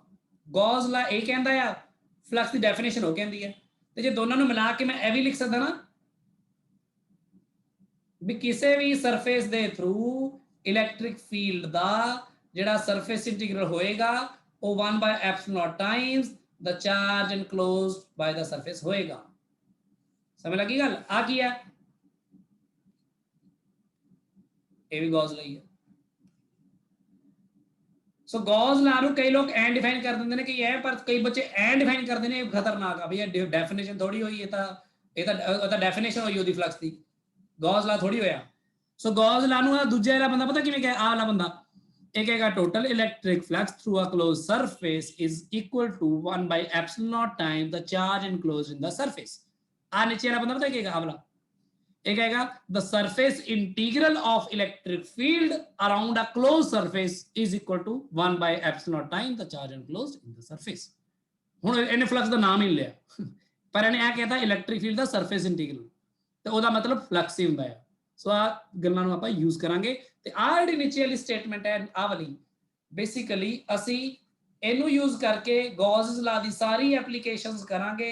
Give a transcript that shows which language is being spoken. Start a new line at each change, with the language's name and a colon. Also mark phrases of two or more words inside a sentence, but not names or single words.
Punjabi: ਗੌਸ ਲਾ ਇਹ ਕਹਿੰਦਾ ਆ, ਫਲਕਸ ਦੀ ਡੈਫੀਨੇਸ਼ਨ ਉਹ ਕਹਿੰਦੀ ਹੈ। ਤੇ ਜੇ ਦੋਨਾਂ ਨੂੰ ਮਿਲਾ ਕੇ ਮੈਂ ਇਹ ਵੀ ਲਿਖ ਸਕਦਾ ਨਾ ਵੀ ਕਿਸੇ ਵੀ ਸਰਫੇਸ ਦੇ
English: through electric field
Punjabi: ਦਾ ਜਿਹੜਾ
English: surface integral
Punjabi: ਹੋਏਗਾ ਉਹ
English: 1/ε times the charge enclosed by the surface
Punjabi: ਹੋਏਗਾ। ਸਮਝ ਲੱਗੀ ਗੱਲ? ਆ ਕੀ ਹੈ? ਇਹ ਵੀ ਗੌਸ ਲਈ ਹੈ। ਸੋ ਗੌਸ ਲਾ ਨੂੰ ਕਈ ਲੋਕ ਐਂ ਡਿਫਾਈਨ ਕਰ ਦਿੰਦੇ ਨੇ ਕਿ ਇਹ, ਪਰ ਕਈ ਬੱਚੇ ਐਂ ਡਿਫਾਈਨ ਕਰਦੇ ਨੇ, ਖਤਰਨਾਕ ਆ ਵੀ ਇਹ ਡੈਫੀਨੇਸ਼ਨ ਥੋੜੀ ਹੋਈ, ਇਹ ਤਾਂ ਡੈਫੀਨੇਸ਼ਨ ਹੋਈ ਉਹਦੀ ਫਲਕਸ ਦੀ, ਗੌਸ ਲਾ ਥੋੜੀ ਹੋਇਆ। ਸੋ ਗੌਸ ਲਾ ਨੂੰ ਦੂਜਾ ਵਾਲਾ ਬੰਦਾ ਪਤਾ ਕਿਵੇਂ ਕਹੇ, ਆਹ ਵਾਲਾ ਬੰਦਾ ਇਹ ਕਹੇਗਾ
English: total electric flux through a closed surface is equal to 1/ε time the charge enclosed in the surface.
Punjabi: ਆ ਨੀਚੇ ਵਾਲਾ ਬੰਦਾ ਪਤਾ ਕੀ ਕਹੇਗਾ, ਆਹ ਵਾਲਾ ਇਹ ਕਹੇਗਾ
English: the surface integral of electric field around a closed surface is equal to 1/ε time the charge enclosed in the surface।
Punjabi: ਹੁਣ ਇਹਨੇ ਫਲਕਸ ਦਾ ਨਾਮ ਹੀ ਲਿਆ, ਪਰ ਇਹਨੇ ਇਹ ਕਹਿਤਾ
English: electric field
Punjabi: ਦਾ
English: surface integral,
Punjabi: ਤੇ ਉਹਦਾ ਮਤਲਬ ਫਲਕਸ ਹੀ ਹੁੰਦਾ ਹੈ। ਸੋ ਆ ਗੱਲਾਂ ਨੂੰ ਆਪਾਂ ਯੂਜ਼ ਕਰਾਂਗੇ। ਤੇ ਆ ਜਿਹੜੀ ਨੀਚੇ ਵਾਲੀ ਸਟੇਟਮੈਂਟ ਹੈ, ਆ ਵਾਲੀ, ਬੇਸਿਕਲੀ ਅਸੀਂ ਇਹਨੂੰ ਯੂਜ਼ ਕਰਕੇ ਗੌਸ ਲਾ ਦੀ ਸਾਰੀ ਐਪਲੀਕੇਸ਼ਨਸ ਕਰਾਂਗੇ।